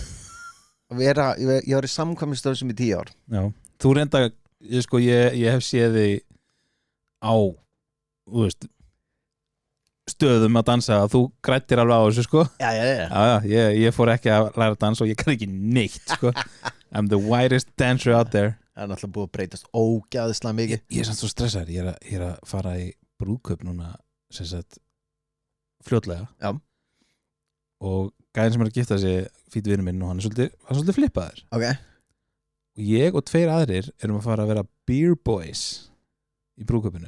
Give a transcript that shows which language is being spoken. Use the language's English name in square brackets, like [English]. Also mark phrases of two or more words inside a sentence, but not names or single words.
[Icelandic] Ég var í samkvæmstöðum í 10 ár Já, þú reynda ég hef séð þig á þú veist stöðum að dansa að þú grættir alveg á þessu sko Já, ég fór ekki að læra að dansa og ég kann ekki neitt sko [English] I'm the whitest dancer out there [Icelandic] Það er náttúrulega búið að breytast ógæðislega mikið Ég er samt svo stressaður, ég er að fara í brúðkaup núna sem sagt fljótlega Já. Og gæðin sem er að gifta sig fýtt vinur minn og hann er svolítið flippaður Ok og ég og 2 aðrir erum að fara að vera [English] beer boys [Icelandic] í brúðkaupinu